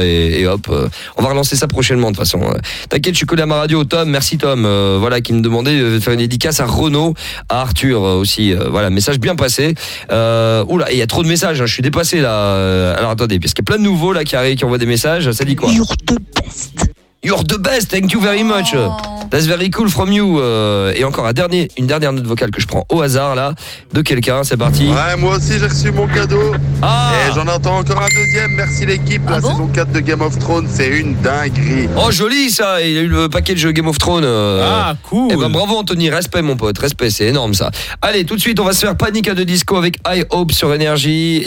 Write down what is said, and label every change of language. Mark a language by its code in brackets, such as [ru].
[fr] Et hop, on va relancer ça prochainement de toute façon. T'inquiète, je suis collé à ma radio, Tom. Merci Tom, voilà, qui me demandait de faire une dédicace à Renaud, à Arthur aussi. Voilà, message bien passé. Oula, il y a trop de messages, hein, je suis dépassé là. Alors attendez, parce qu'il y a plein de nouveaux là qui arrivent, qui envoient des messages. Ça dit quoi? [en] You're the best. You're the best, thank you very much. Oh. That's very cool from you. [fr] Et encore une dernière note vocale que je prends au hasard là, de quelqu'un, c'est parti. Ouais, moi aussi j'ai reçu mon cadeau. Ah. Et j'en entends encore un deuxième, merci l'équipe. Ah la bon saison 4 de Game of Thrones, c'est une dinguerie. Oh joli ça, il a eu le paquet de jeux Game of Thrones. Ah cool. Et ben bravo Anthony, respect mon pote, respect, c'est énorme ça. Allez, tout de suite on va se faire Panic à de disco avec I Hope sur Énergie.